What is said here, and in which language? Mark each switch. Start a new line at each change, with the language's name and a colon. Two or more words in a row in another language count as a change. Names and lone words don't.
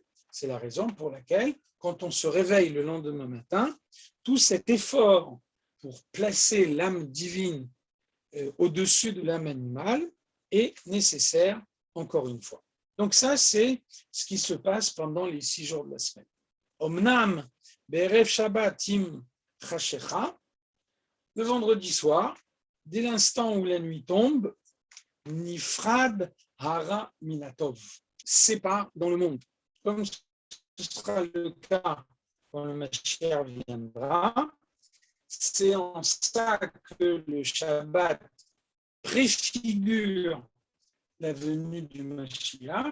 French: C'est la raison pour laquelle, quand on se réveille le lendemain matin, tout cet effort pour placer l'âme divine au-dessus de l'âme animale est nécessaire, encore une fois. Donc ça, c'est ce qui se passe pendant les 6 jours de la semaine.
Hebrew: אמנם בערב שבתות חשכה,
French: le vendredi soir, dès l'instant où la nuit tombe,
Hebrew: נפרד הרע מן הטוב,
French: sépare dans le monde. Comme ce sera le cas quand le Mashiach viendra, c'est en ça que le Shabbat préfigure la venue du Mashiach.